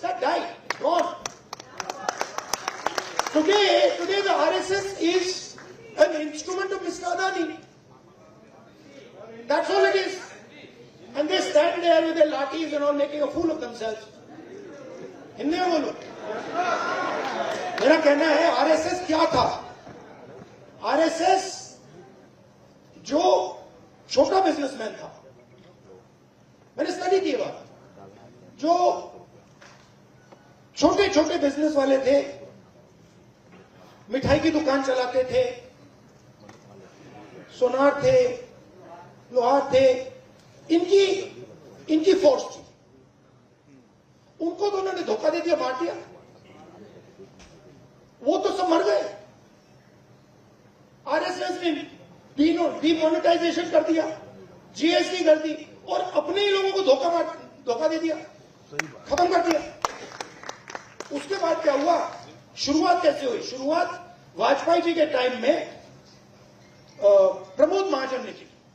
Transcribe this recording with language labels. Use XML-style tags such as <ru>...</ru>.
<en>That died, gone. Today the RSS is an instrument of Mr. Adani. That's all it is. And they stand there with their lathis and all making a fool of themselves.</en> <hi>Hindi में बोलो. मेरा कहना है RSS क्या था? RSS जो छोटा businessman था, मैंने स्टडी की बात, जो छोटे छोटे बिजनेस वाले थे, मिठाई की दुकान चलाते थे, सोनार थे, लोहार थे, इनकी फोर्स थी. उनको तो उन्होंने धोखा दे दिया, बांट दिया. वो तो सब मर गए. आरएसएस ने डीमोनेटाइजेशन कर दिया, जीएसटी कर दी और अपने ही लोगों को धोखा दे दिया, खत्म कर दिया. उसके बाद क्या हुआ? शुरुआत कैसे हुई? शुरुआत वाजपेयी जी के टाइम में प्रमोद महाजन ने की.</hi>